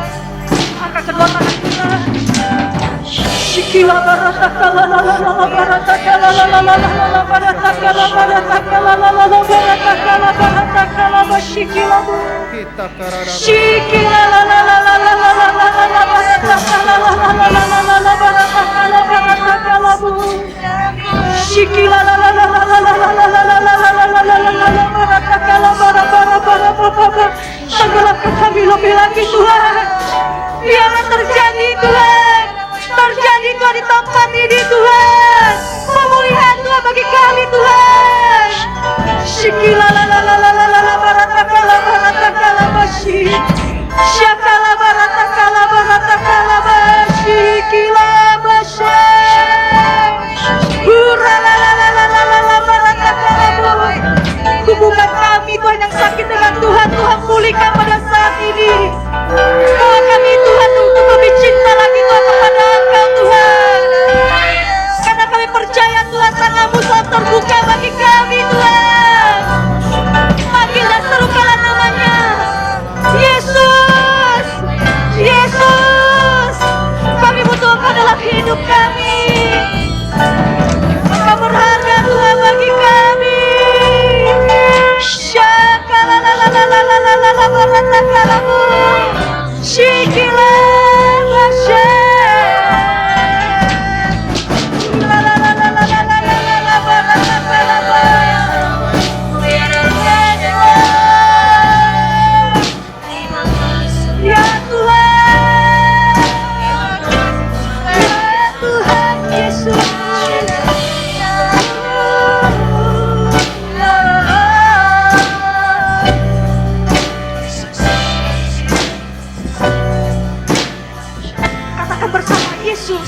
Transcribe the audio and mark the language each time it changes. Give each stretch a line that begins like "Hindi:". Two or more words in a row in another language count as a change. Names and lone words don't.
Indonesian: Angkat kedua tangan kita. Shikila barata kala la la la la barata kala la la la la la barata kala la la la la barata kala bashikila bu. Kita karada Shikila la la la la la la la la la barata kala la la la la la la barata kala bu. Shikila la la la la la la la la la la la la barata kala bara. Tenggelamkan kami lebih lagi Tuhan. Biarlah terjadi Tuhan. Terjadi Tuhan di tempat ini Tuhan. Pemulihan Tuhan bagi kami Tuhan. Shikila la la la la la la la barata kala bashi. Shakala barata kala bashi. Kila bashi. Hura la la la la la la la barata kala boy. Hubungan kami Tuhan yang sakit dengan Tuhan, Tuhan pulihkan pada saat ini. Bawa kami Tuhan untuk lebih cinta lagi Tuhan kepada Engkau Tuhan. Karena kami percaya Tuhan tanganmu selalu terbuka bagi kami Tuhan. Panggil dan serukanlah namanya. Yesus, Yesus, kami butuh Engkau dalam hidup kami. Engkau berharga Tuhan bagi kami. Shakala la la la la la la la la barata kalabu. Shikila bashe. La la la la la la la la la barata kalabu. Ya Tuhan, ya Tuhan Yesus. Katakan bersama Yesus.